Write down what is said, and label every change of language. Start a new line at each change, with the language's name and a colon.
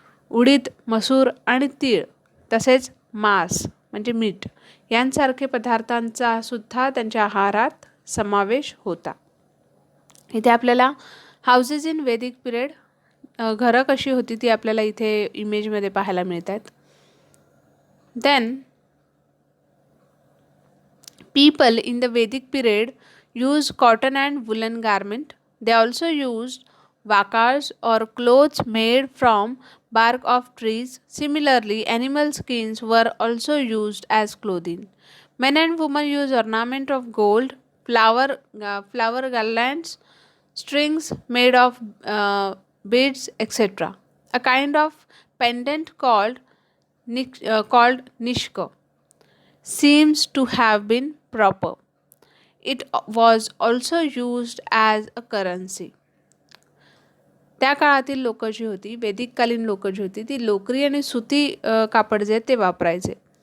Marathi: उडीद, मसूर आणि तीळ तसेच मांस म्हणजे मीठ यांसारखे पदार्थांचा सुद्धा त्यांच्या आहारात समावेश होता. इथे आपल्याला
English: houses in Vedic period
Marathi: घरं कशी होती ती आपल्याला इथे इमेजमध्ये पाहायला मिळत आहेत.
English: Then people in the Vedic period used cotton and woolen garment. They also used vakars or clothes made from bark of trees. Similarly, animal skins were also used as clothing. Men and women used ornament of gold, flower garlands, strings made of beads, etc. A kind of pendant called nishka seems to have been proper. It was also used as a currency.
Marathi: त्या काळातील लोक जी होती, वेदिककालीन लोक जी होती ती लोकरी आणि सुती कापड जे ते वापरायचे.